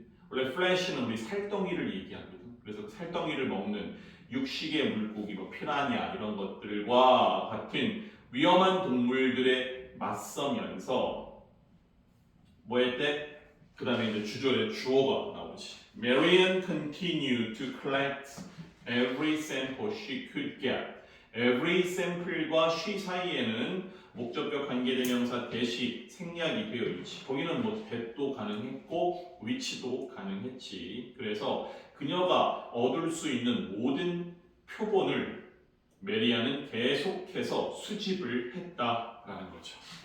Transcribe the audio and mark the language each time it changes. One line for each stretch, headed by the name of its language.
Korean: 원래 flesh는 우리 살덩이를 얘기하거든. 그래서 그 살덩이를 먹는 육식의 물고기, 뭐 피라냐 이런 것들과 같은 위험한 동물들에 맞서면서 뭐 했대? 그 다음에 이제 주절에 주어가 나오지.
English: Marian continued to collect every sample she could get. every sample
Korean: 과 she 사이에는 목적격 관계대명사 대시 생략이 되어 있지. 거기는 뭐 that도 가능했고 which도 가능했지. 그래서 그녀가 얻을 수 있는 모든 표본을 메리아는 계속해서 수집을 했다라는 거죠.